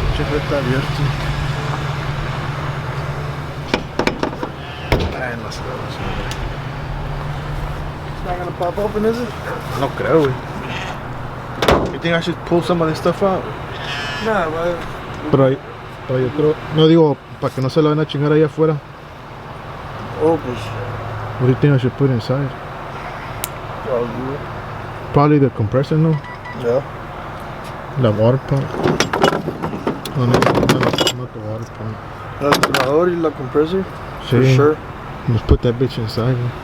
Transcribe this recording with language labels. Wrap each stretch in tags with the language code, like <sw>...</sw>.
<es>Está abierto. Ay, no sé.</es> <en>It's not gonna pop open, is it?</en> <es>No creo, güey.</es> <en>You think I should pull some of this stuff out? Nah, but...</en> <es>Pero yo creo... No, digo, para que no se lo vayan a chingar allá afuera. Oh, pues...</es> <en>What do you think I should put inside? Probably the compressor, no? Yeah. The water pump. No, not the water pump.</en> <es>El alternador y la</es> <en>compressor?</en> <es>Sí.</es> <en>For sure. Let's put that bitch inside.</en>